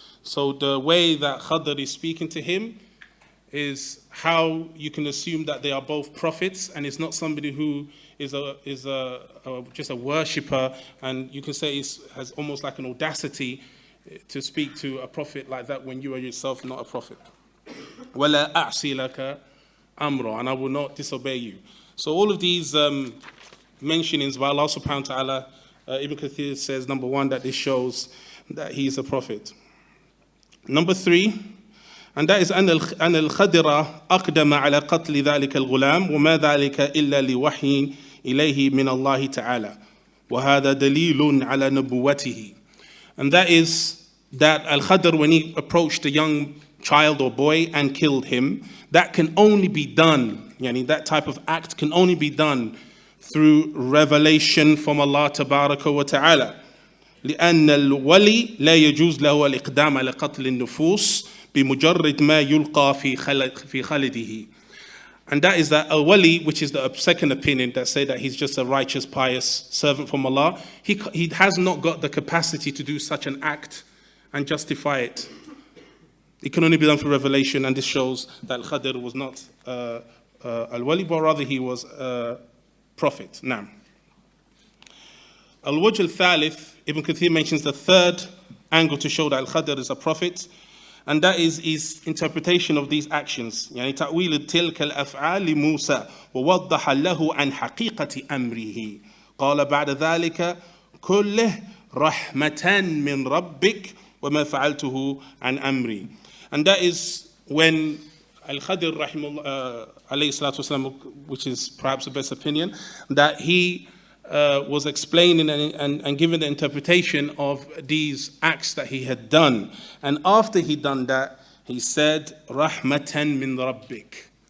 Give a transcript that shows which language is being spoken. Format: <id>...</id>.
<en>So the way that Khidr is speaking to him is how you can assume that they are both prophets, and it's not somebody who is just a worshipper, and you can say has almost like an audacity to speak to a prophet like that when you are yourself not a prophet.</en> <ar>وَلَا أَعْصِي لَكَ أَمْرًا,</ar> <en>and I will not disobey you. So all of these mentionings by Allah subhanahu wa ta'ala, Ibn Kathir says, number one, that this shows that he is a prophet. Number three, and that is</en> <ar>أن الخدر أقدم على قتل ذلك الغلام وما ذلك إلا لوحي إليه من الله تعالى وهذا دليل على نبوته.</ar> <en>And that is that Al-Khadir, when he approached a young child or boy and killed him, that can only be done, that type of act can only be done through revelation from Allah tabaraka wa ta'ala.</en> <ar>لأن الولي لا يجوز له الإقدام على قتل النفوس بمجرد ما يلقى في خلده.</ar> <en>And that is that a wali, which is the second opinion that say that he's just a righteous, pious servant from Allah, he has not got the capacity to do such an act and justify it. It can only be done through revelation, and this shows that Al-Khadir was not al-wali, but rather he was a prophet. Now, al-wajh al-thalith, Ibn Kathir mentions the third angle to show that Al-Khadir is a prophet, and that is his interpretation of these actions.</en> <ar>يعني تأويل تلك الأفعال لموسى ووضح له عن حقيقة أمره. قال بعد ذلك كله رحمة من ربك وما فعلته عن أمري.</ar> <en>And that is when Al-Khadir alayhi salatu wasalam, which is perhaps the best opinion, that he was explaining and giving the interpretation of these acts that he had done. And after he done that, he said,</en> <ar>Rahmatan min Rabbik.</ar>